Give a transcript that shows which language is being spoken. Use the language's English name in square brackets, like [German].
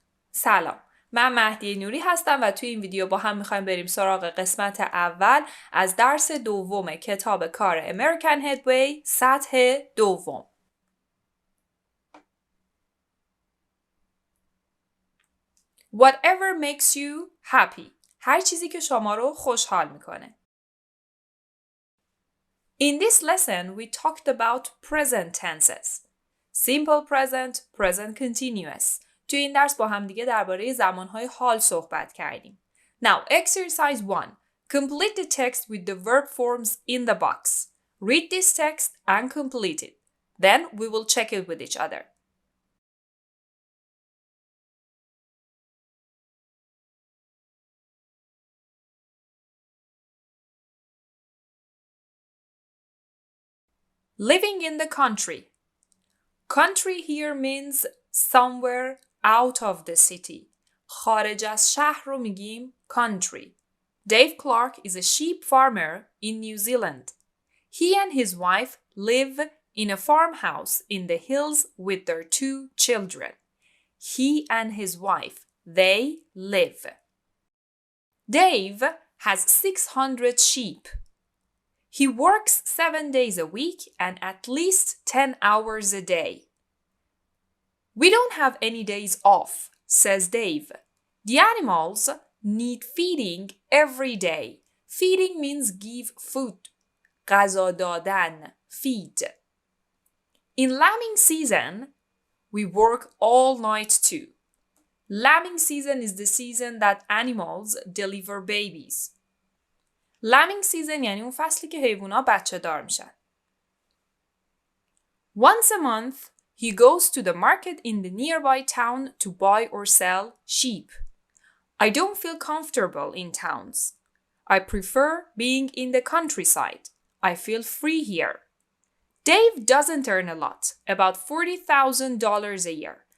[Persian] سلام، من مهدی نوری هستم و توی این ویدیو با هم میخوایم بریم سراغ قسمت اول از درس دوم کتاب کار American Headway سطح دوم. [English] Whatever makes you happy. [Persian] هر چیزی که شما رو خوشحال میکنه. [English] In this lesson, we talked about present tenses. Simple present, present continuous. [Persian] توی این درس با هم دیگه درباره زمانهای حال صحبت کردیم. [English] Now, exercise 1. Complete the text with the verb forms in the box. Read this text and complete it. Then we will check it with each other. Living in the country. Country here means somewhere out of the city. [Persian] خارج از شهر رو میگیم country. [English] Dave Clark is a sheep farmer in New Zealand. He and his wife live in a farmhouse in the hills with their 2 children. He and his wife, they live. Dave has 600 sheep. He works 7 days a week and at least 10 hours a day. We don't have any days off, says Dave. The animals need feeding every day. Feeding means give food. [Persian] غذا دادن, feed. [English] In lambing season, we work all night too. Lambing season is the season that animals deliver babies. [Persian] Lambing season یعنی اون فصلی که حیوونا بچه دار میشن. [English] Once a month, he goes to the market in the nearby town to buy or sell sheep. I don't feel comfortable in towns. I prefer being in the countryside. I feel free here. Dave doesn't earn a lot, about $40,000 a year.